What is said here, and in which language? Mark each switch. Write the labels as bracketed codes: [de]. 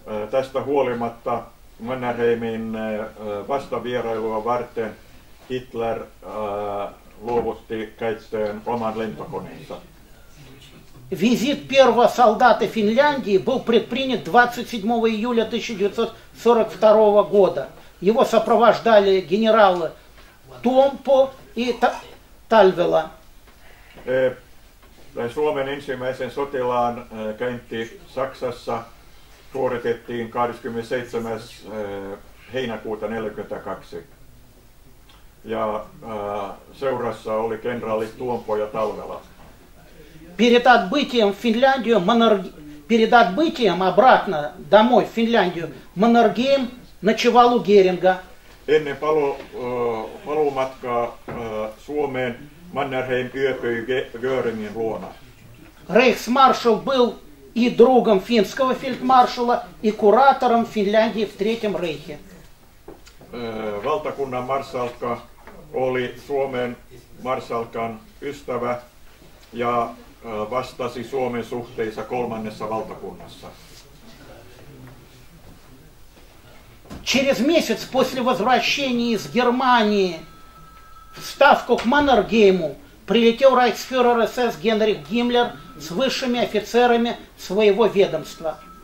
[fi] Tästä huolimatta Mannerheimin vastavierailua varten Hitler luovutti käyttöön oman lentokoneensa. [ru] Визит первого солдата Финляндии был предпринят 27 июля 1942 года. Его сопровождали генералы Tompo и Talvela. [fi] Suomen ensimmäisen sotilaan käynti Saksassa suoritettiin 27. heinäkuuta 1942. Ja seurassa oli kenraali Tuompo ja Talvela. [ru] Перед отбытием в Финляндию, перед отбытием обратно домой в Финляндию, Маннергейм ночевал у Геринга. [fi] Ennen paluumatkaa Suomeen Mannerheim yöpyi Göringin luona. [ru] Рейхсмаршал был и другом финского фельдмаршала, и куратором Финляндии в Третьем рейхе. [fi] Valtakunnan marssalkka oli Suomen marssalkan ystävä ja vastasi Suomen suhteissa kolmannessa valtakunnassa. [ru] Через месяц после возвращения из Германии в Ставку к Маннергейму прилетел рейхсфюрер СС Генрих Гиммлер с высшими офицерами своего ведомства.